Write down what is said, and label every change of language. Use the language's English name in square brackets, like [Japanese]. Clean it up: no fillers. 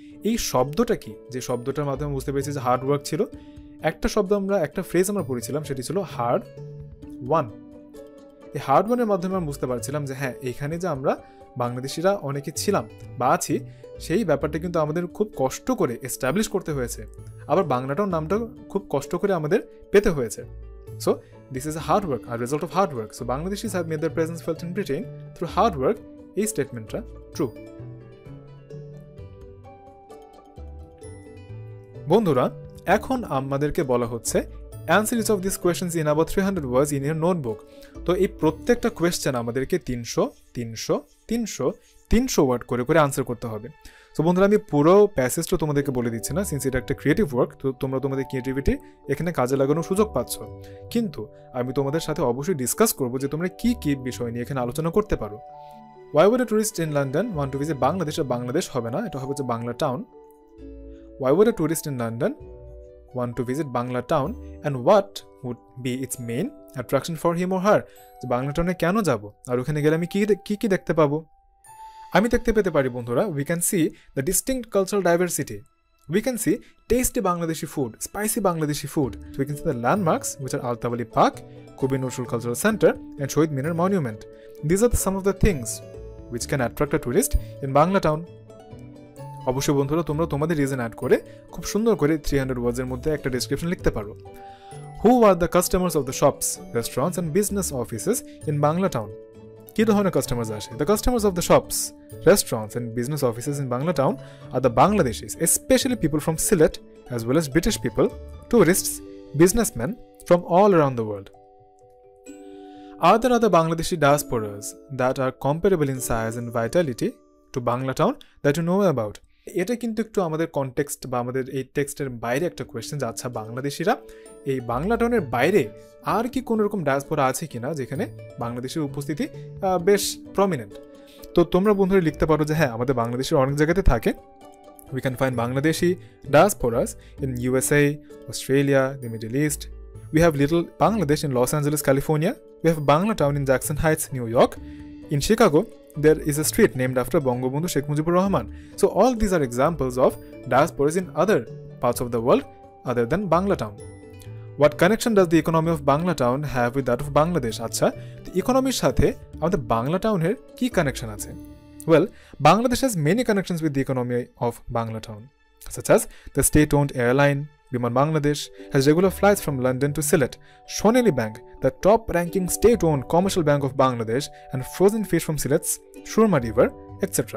[Bangla] এই শব্দটা কি, যে শব্দটার মাধ্যমে বুঝতে পেরেছি যে হার্ড ওয়ার্ক ছিল, একটা শব্দ আমরা, একটা ফ্রেজ আমরা পড়েছিলাম, সেটি ছিল হার্ড ওয়ান। এই হার্ড ওয়ানের মাধ্যমে আমরা বুঝতে পারছিলাম যে হ্যাঁ এখানে যে আমরা বাংলাদেশিরা অনেকে ছিলাম বা আছি, সেই ব্যাপারটা কিন্তু আমাদের খুব কষ্ট করে এস্টাবলিশ করতে হয়েছে, আবার বাংলাটাউন নামটা খুব কষ্ট করে আমাদের পেতে হয়েছে। [English] So this is a hard work, a result of hard work. So Bangladeshis have made their presence felt in Britain through hard work. [Bangla] এই স্টেটমেন্টটা ট্রু। বন্ধুরা, এখন আমাদেরকে বলা হচ্ছে [English] answer each of these questions in about 300 words in your notebook. [Bangla] তো এই প্রত্যেকটা question আমাদেরকে 300 300 300 300 ওয়ার্ড করে করে আনসার করতে হবে। সো বন্ধুরা, আমি পুরো প্যাসেজটা তোমাদেরকে বলে দিচ্ছি না, সিন্স এটা একটা ক্রিয়েটিভ ওয়ার্ক, তো তোমরা তোমাদের ক্রিয়েটিভিটি এখানে কাজে লাগানোর সুযোগ পাচ্ছ। কিন্তু আমি তোমাদের সাথে অবশ্যই ডিসকাস করবো যে তোমরা কি কি বিষয় নিয়ে এখানে আলোচনা করতে পারো। [English] Why would a tourist in London want to visit Bangladesh? [Bangla] Bangladesh হবে না, এটা হবে যে Banglatown. [English] Why would a tourist in London want to visit Banglatown, and what would be its main attraction for him or her? [Bangla] যে বাংলাটাউনে কেন যাব, আর ওখানে গেলে আমি কি কি দেখতে পাবো? আমি দেখতে পেতে পারি বন্ধুরা, [English] we can see the distinct cultural diversity. We can see tasty Bangladeshi food, spicy Bangladeshi food. So we can see the landmarks, which are Altawali Park, Kubi Nursul Cultural Center, and Shohid Minar Monument. These are some of the things which can attract a tourist in Banglatown. [Bangla] অবশ্যই বন্ধুরা, তোমরা তোমাদের reason add করে খুব সুন্দর করে 300 ওয়ার্ডসের মধ্যে একটা ডেসক্রিপশন লিখতে পারো। [English] Who are the customers of the shops, restaurants and business offices in Banglatown? [Bangla] কি ধরনের কাস্টমার্স আসে? [English] The customers of the shops, restaurants and business offices in Banglatown are the Bangladeshis, especially people from Sylhet, as well as British people, tourists, businessmen from all around the world. Are there other Bangladeshi diasporas that are comparable in size and vitality to Banglatown that you know about? [Bangla] এটা কিন্তু একটু আমাদের context বা আমাদের এই টেক্সটের বাইরে একটা কোয়েশ্চেন, যে আচ্ছা বাংলাদেশিরা এই বাংলাটাউনের বাইরে আর কি কোনো রকম ডায়াসপোরা আছে কিনা যেখানে বাংলাদেশের উপস্থিতি বেশ প্রমিনেন্ট। তো তোমরা বন্ধুরা লিখতে পারো যে হ্যাঁ আমাদের বাংলাদেশের অনেক জায়গাতে থাকে। [English] We can find Bangladeshi diasporas in USA, Australia, the Middle East. We have little Bangladesh in Los Angeles, California. We have Banglatown in Jackson Heights, New York. In Chicago, there is a street named after Bangabandhu Sheikh Mujibur Rahman. So all these are examples of diasporas in other parts of the world other than Banglatown. What connection does the economy of Banglatown have with that of Bangladesh? [Bangla] আচ্ছা, তো ইকোনমির সাথে আমাদের বাংলাটাউনের কি connection আছে? [English] Well, Bangladesh has many connections with the economy of Banglatown, such as the state-owned airline Biman Bangladesh has regular flights from London to Sylhet, Sonali Bank, the top-ranking state-owned commercial bank of Bangladesh, and frozen fish from Sylhet's Surma River, etc.